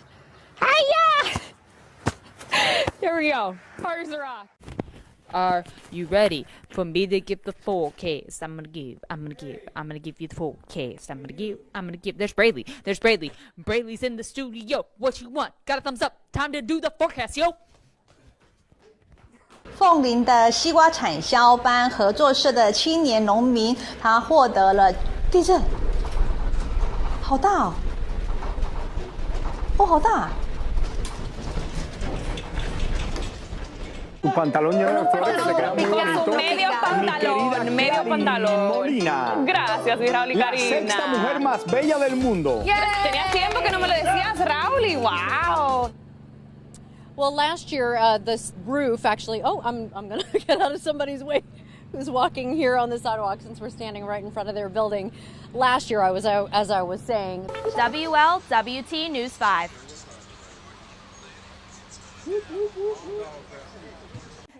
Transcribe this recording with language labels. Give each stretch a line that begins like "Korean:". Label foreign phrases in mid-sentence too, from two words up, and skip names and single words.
English: Hiya! There we go. Hard as a rock. Are you ready for me to give the forecast? I'm gonna give you the forecast. I'm gonna give. There's Braley. Braley's in the studio. What you want? Got a thumbs up. Time to do the forecast, yo.
Chinese: 凤林的西瓜产销班合作社的青年农民，他获得了地震，好大哦！哦，好大！
Spanish: Tu pantalón lleno de flores que te queda muy bonito. Medio pantalón. Molina. Gracias, mi Raúl y La Karina. sexta mujer más bella del mundo. Tenías tiempo que no me lo decías, Raúl.
English: Wow. Well, last year, this roof actually. Oh, I'm gonna get out of somebody's way. Who's walking here on the sidewalk since we're standing right in front of their building. Last year, as I was saying. WLWT News 5.